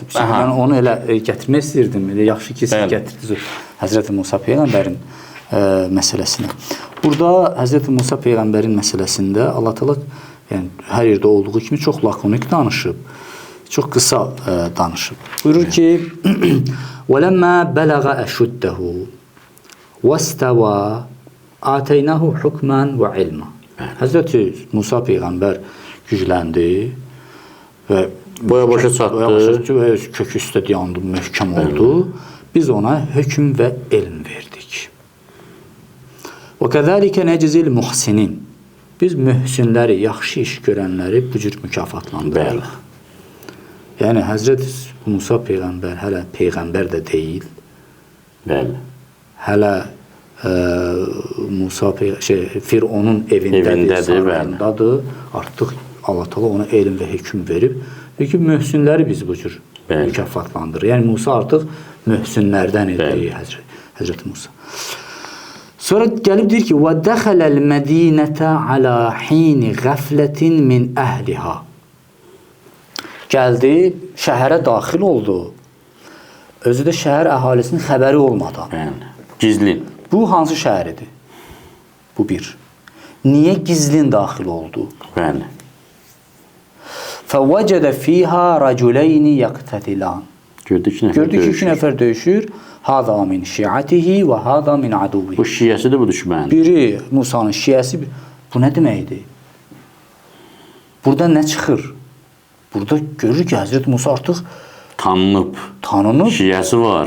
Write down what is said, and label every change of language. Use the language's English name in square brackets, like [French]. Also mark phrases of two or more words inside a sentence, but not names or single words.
[Azerbaijani] Mən onu elə gətirmək istəyirdim. Yaxşı ki, siz gətirdiniz Həzrəti Musa Peyğəmbərin məsələsinə. Burada Həzrəti Musa Peyğəmbərin məsələsində Allah Teala yəni, hər yerdə olduğu kimi çox lakonik danışıb, çox qısa danışıb. Buyurur ki, [Arabic] وَلَمَّا بَلَغَ أَشُدَّهُ وَاسْتَوَى آتَيْنَهُ حُكْمًا وَعِلْمًا. [Azerbaijani] Həzrəti Musa Peyğəmbər gücləndi və boya-başa çatdı və kök üstə dayandı, möhkəm oldu. Biz ona hökm və elm verdik. [Arabic] وَكَذَلِكَ نَجْزِي الْمُحْسِنِينَ. [Azerbaijani] Biz mühsinləri, yaxşı iş görənləri bu cür mükafatlandırırıq. Yəni, Həzrət Musa Peyğəmbər hələ Peyğəmbər də deyil. Bəli. Hələ Musa Fironun evindədir, sarayındadır. Artıq Allah Teala ona elm və hökm verib. Çünki möhsünləri biz bu cür mükafatlandırır. Yəni Musa artıq möhsünlərdən idi Həzrət Musa. Sonra gəlib deyir ki, [Arabic] وَدَخَلَ الْمَد۪ينَةَ عَلَى حِينِ غَفْلَةٍ مِنْ أَهْلِهَا. [Azerbaijani] Gəldi, şəhərə daxil oldu. Özü də şəhər əhalisinin xəbəri olmadan. Gizlin. Bu hansı şəhər idi? Bu bir. Niyə gizlin daxil oldu? Bəli. [Arabic] فَوَجَدَ فِيهَا رَجُلَيْنِ يَقْتَتِلَانِ. [Azerbaijani] Gördük ki 2 nəfər döyüşür. [Arabic] هذا من شيعته [Azerbaijani] və [Arabic] هذا من عدوه. [Azerbaijani] Bu şiəsidir, bu düşməni. Biri Musanın şiəsi. Bu nə deməkdir? Burada nə çıxır? Burada görür ki, Həzrət Musa artıq tanınıb. Şiəsi var.